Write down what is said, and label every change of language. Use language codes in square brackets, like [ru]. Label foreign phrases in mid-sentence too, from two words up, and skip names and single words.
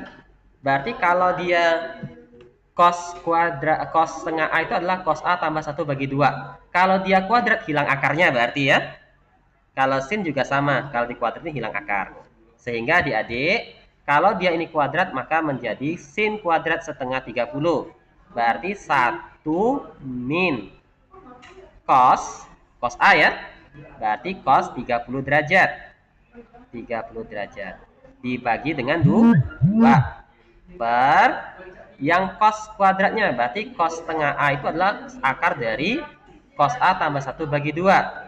[id] Berarti kalau dia cos kuadrat cos setengah A itu adalah cos A tambah 1 bagi 2. Kalau dia kuadrat hilang akarnya berarti ya. Kalau sin juga sama, kalau di kuadrat ini hilang akar. Sehingga adik-adik, kalau dia ini kuadrat maka menjadi sin kuadrat setengah 30. Berarti 1 min cos A ya. Berarti cos 30 derajat. 30 derajat. Dibagi dengan 2 per yang cos kuadratnya. Berarti cos setengah A itu adalah akar dari cos A tambah 1 bagi 2.